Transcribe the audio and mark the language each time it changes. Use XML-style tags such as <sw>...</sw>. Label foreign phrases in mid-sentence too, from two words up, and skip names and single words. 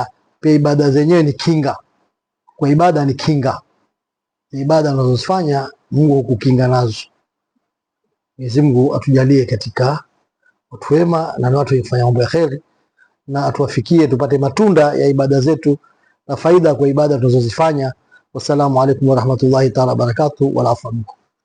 <sw>Pia ibada zenyewe ni kinga, kwa ibada ni kinga. Ibada unazofanya Mungu hukukinga nazo. Mwenyezi Mungu atujalie katika watu wema na watu wafanya mambo ya kheri, na atuwafikie tupate matunda ya ibada zetu na faida kwa ibada tunazozifanya.</sw> <ar>والسلام عليكم ورحمة الله تعالى وبركاته، والعفو منكم.</ar>